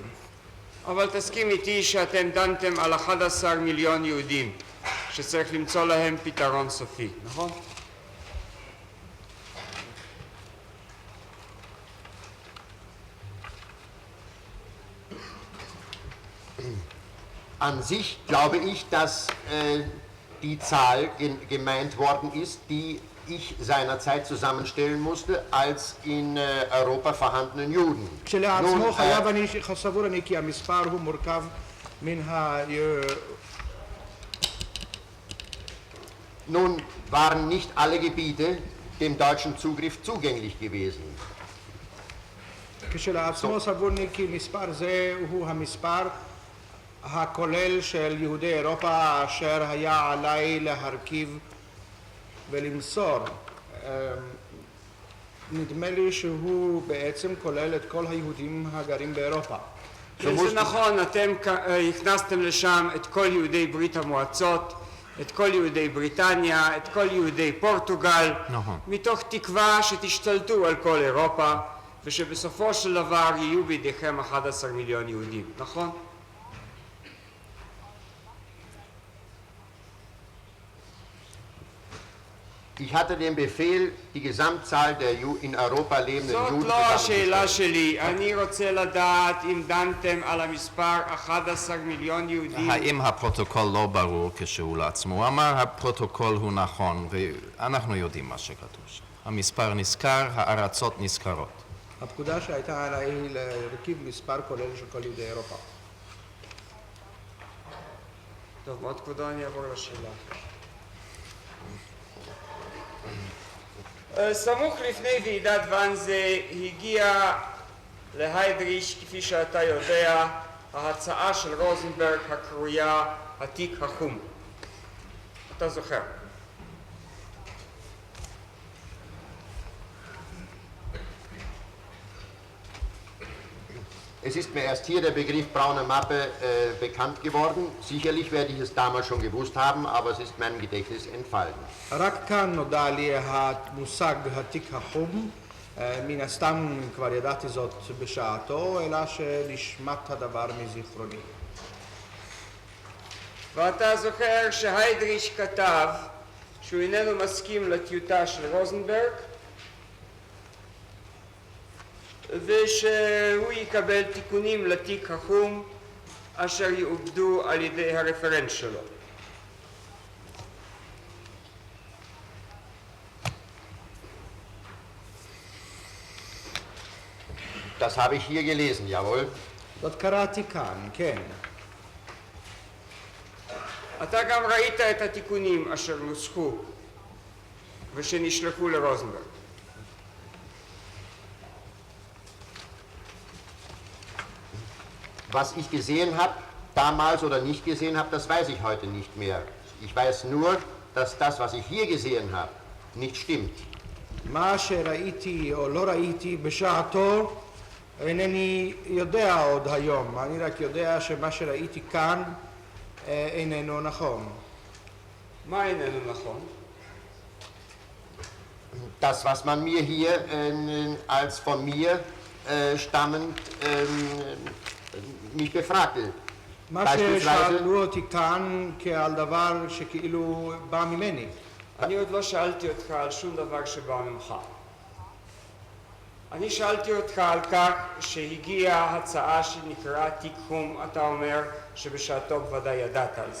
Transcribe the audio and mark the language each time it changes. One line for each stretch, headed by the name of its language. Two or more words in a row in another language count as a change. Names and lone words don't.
Hebrew: אבל תסכים איתי שאתם דנתם על 11 מיליון יהודים שצריך למצוא להם פתרון סופי, נכון?
German: An sich glaube ich, dass die Zahl gemeint worden ist, die ich seinerzeit zusammenstellen musste, als in Europa vorhandenen Juden.
Hebrew: כשלעצמו חייב אני סבור אני כי המספר הוא מורכב מן
German: Nun waren nicht alle Gebiete dem deutschen Zugriff zugänglich gewesen.
Hebrew: כשלעצמו סבורני כי מספר זה הוא המספר הכולל של יהודי אירופה אשר היה עליי להרכיב ולמסור. נדמה לי שהוא בעצם כולל את כל היהודים הגרים באירופה. זה נכון, אתם הכנסתם לשם את כל יהודי ברית המועצות, את כל יהודי בריטניה, את כל יהודי פורטוגל, מתוך תקווה שתשתלטו על כל אירופה ושבסופו של דבר יהיו בידיכם 11 מיליון יהודים, נכון?
German: Ich hatte den Befehl, die Gesamtzahl der in Europa lebenden Juden
Hebrew: זאת לא השאלה שלי, אני רוצה לדעת אם דנתם על המספר 11 מיליון יהודים. האם הפרוטוקול לא ברור כשהוא לעצמו? הוא אמר הפרוטוקול הוא נכון ואנחנו יודעים מה שכתוב שם. המספר נזכר, הארצות נזכרות. הפקודה שהייתה עליי להרכיב מספר כולל של כל יהודי אירופה. טוב, מאוד כבודו, אני אעבור לשאלה. סמוך לפני ועידת ואנזה הגיע להיידריש, כפי שאתה יודע, ההצעה של רוזנברג הקרויה התיק החום. אתה זוכר.
German: Es ist mir erst hier der Begriff braune Mappe bekannt geworden. Sicherlich werde ich es damals schon gewusst haben, aber es ist meinem Gedächtnis entfallen.
Hebrew: רק כאן נודע לי המושג התיק החום, מן הסתם כבר ידעתי זאת בשעתו, אלא שנשמט הדבר מזיכרוני. ואתה זוכר שהיידריש כתב שהוא איננו מסכים לטיוטה של רוזנברג, ושהוא יקבל תיקונים לתיק החום אשר יעובדו על ידי הרפרנט שלו.
German: Das habe ich hier gelesen, jawohl.
Hebrew: זאת קראתי כאן, כן. אתה גם ראית את התיקונים אשר נוסחו ושנשלחו לרוזנברג.
German: Was ich gesehen habe, damals oder nicht gesehen habe, das weiß ich heute nicht mehr. Ich weiß nur, dass das, was ich hier gesehen habe, nicht stimmt.
Hebrew: מה שראיתי או לא ראיתי בשעתו אינני יודע עוד היום. אני רק יודע שמה שראיתי כאן איננו נכון. מה איננו נכון?
German: Das, was man mir hier als von mir stammend mich befragte.
Hebrew: מה ששאלו אותי כאן כעל דבר שכאילו בא ממני. אני עוד לא שאלתי אותך על שום דבר שבא ממך. אני שאלתי אותך על כך שהגיעה הצעה שנקרא תיק חום, אתה אומר שבשעתו בוודאי ידעת על זה.